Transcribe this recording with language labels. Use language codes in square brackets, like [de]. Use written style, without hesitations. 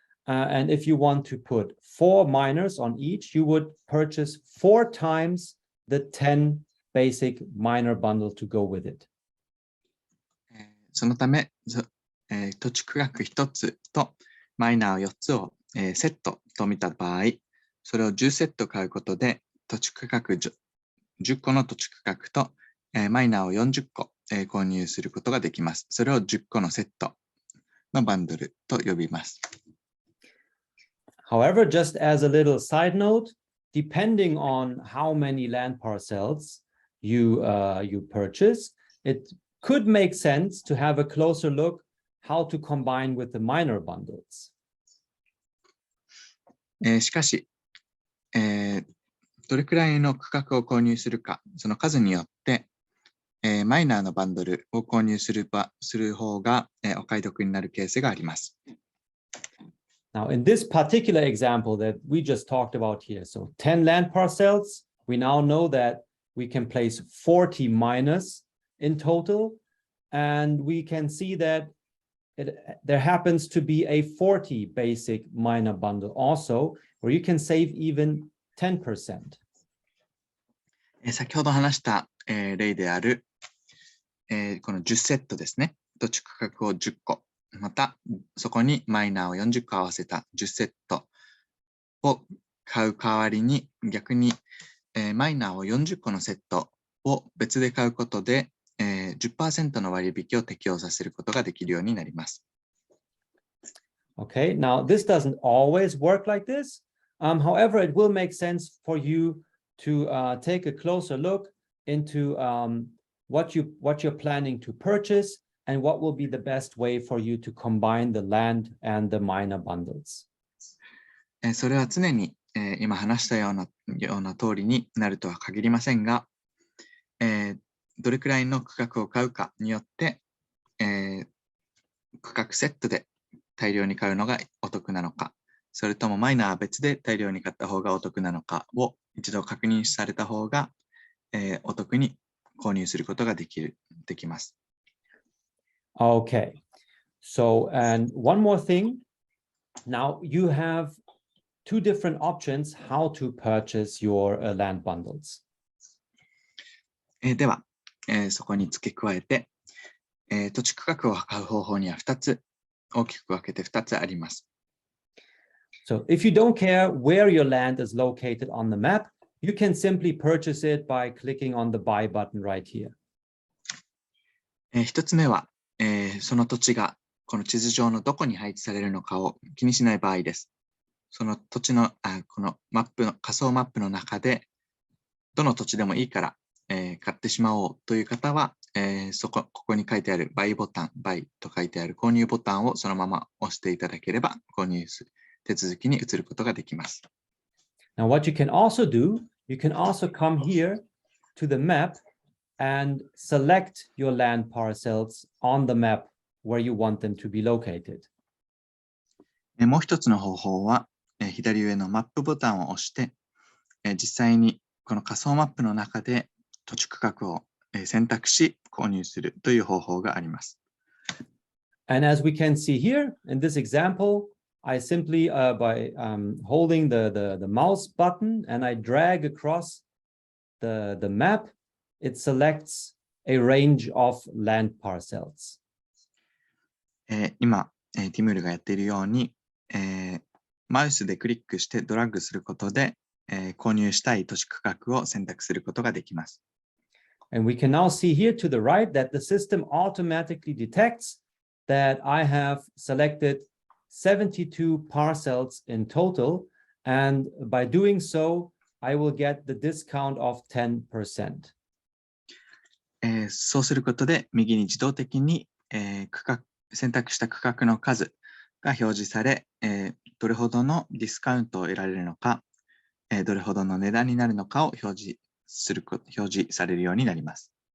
[en] And if you want to put 4 miners on each, you would purchase 4 times the 10 basic miner bundle to go with it. [ja] そのため、土地区画1つとマイナー4つを、セットと見た場合、それを10セット買うことで、土地区画10個の土地区画と、マイナーを40個、購入することができます。それを10個のセットのバンドルと呼びます。 [en] However, just as a little side note, depending on how many land parcels you purchase, it could make sense to have a closer look how to combine with the minor bundles. [ja] しかし、どれくらいの区画を購入するか、その数によって、マイナーのバンドルを購入する方が、お買い得になるケースがあります。 [en] Now, in this particular example that we just talked about here, so 10 land parcels, we now know that we can place 40 miners in total, and we can see that there happens to be a 40 basic miner bundle also, where you can save even 10%. [ja] 先ほど話した、例である、この10セットですね。土地区画を10個。また、そこにマイナーを40個合わせた10セットを買う代わりに、逆に、マイナーを40個のセットを別で買うことで、10% の割引を適用させることができるようになります。 [en] Okay, now this doesn't always work like this. However, it will make sense for you to take a closer look into what you're planning to purchase and what will be the best way for you to combine the land and the minor bundles. [ja] それは常に、今話したような通りになるとは限りませんが、どれくらいの区画を買うかによって、区画セットで大量に買うのがお得なのか、それともマイナーは別で大量に買った方がお得なのかを一度確認された方が、お得に購入することができます。 [en] Okay, so and one more thing. Now you have 2 different options how to purchase your land bundles. [ja] では、そこに付け加えて、土地区画を買う方法には大きく分けて2つあります。 [en] So if you don't care where your land is located on the map, you can simply purchase it by clicking on the buy button right here. [ja] 1つ目は、その土地がこの地図上のどこに配置されるのかを気にしない場合です。その土地のこの仮想マップの中でどの土地でもいいから、買ってしまおうという方は、ここに書いてあるバイボタン、バイと書いてある購入ボタンをそのまま押していただければ購入手続きに移ることができます。 [en] Now what you can also do, you can also come here to the map and select your land parcels on the map where you want them to be located. [ja] もう一つの方法は、左上のマップボタンを押して、実際にこの仮想マップの中で土地区画を選択し購入するという方法があります。 [en] And as we can see here in this example, I simply by holding the mouse button and I drag across the map, it selects a range of land parcels. [ja] 今、ティムールがやっているように、マウスでクリックしてドラッグすることで、購入したい土地区画を選択することができます。 [en] And we can now see here to the right that the system automatically detects that I have selected 72 parcels in total, and by doing so, I will get the discount of 10%. [ja] そうすることで、右に自動的に、選択した区画の数が表示され、どれほどのディスカウントを得られるのか、どれほどの値段になるのかを表示されるようになります。